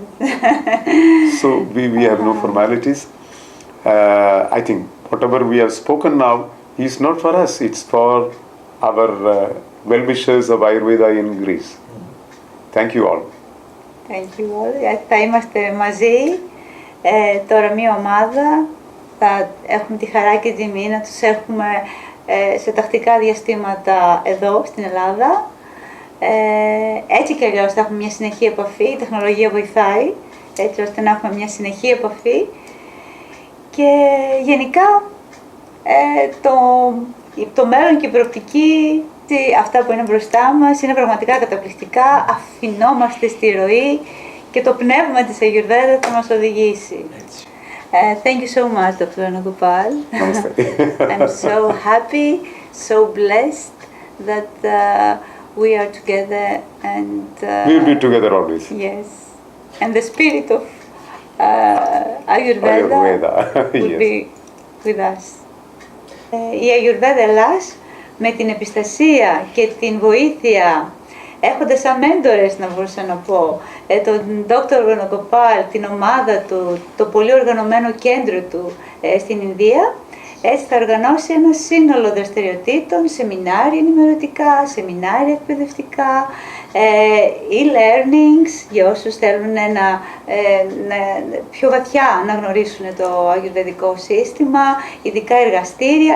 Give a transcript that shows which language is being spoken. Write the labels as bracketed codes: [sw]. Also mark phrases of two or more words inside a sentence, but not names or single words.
[en] So we have no formalities. I think whatever we have spoken now is not for us, it's for our well-wishers of Ayurveda in Greece. Thank you all. Thank you all. [el] Θα είμαστε μαζί, τώρα μία ομάδα, θα έχουμε τη χαρά και την τιμή να τους έχουμε σε τακτικά διαστήματα εδώ στην Ελλάδα. Έτσι κι αλλιώς θα έχουμε μια συνεχή επαφή, η τεχνολογία βοηθάει, έτσι ώστε να έχουμε μια συνεχή επαφή και γενικά το μέλλον και η προοπτική, αυτά που είναι μπροστά μας είναι πραγματικά καταπληκτικά, αφινόμαστε στη ροή και το πνεύμα της Αγιουρβέδα θα μας οδηγήσει. [en] Thank you so much, Dr. Ντονοκοπα. I'm so happy, so blessed that we are together and We'll be together always. Yes, and the spirit of Ayurveda will Yes. be with us. [el] Η Αγιουρβέδα Ελλάς με την επιστασία και την βοήθεια, έχοντας σαν μέντορες να μπορούσα να πω, τον Δρ Ντονοκοπα, την ομάδα του, το πολύ οργανωμένο κέντρο του στην Ινδία, έτσι θα οργανώσει ένα σύνολο δραστηριοτήτων, σεμινάρια ενημερωτικά, σεμινάρια εκπαιδευτικά, e-learnings για όσους θέλουν πιο βαθιά να γνωρίσουν το αγιουρβεδικό σύστημα, ειδικά εργαστήρια.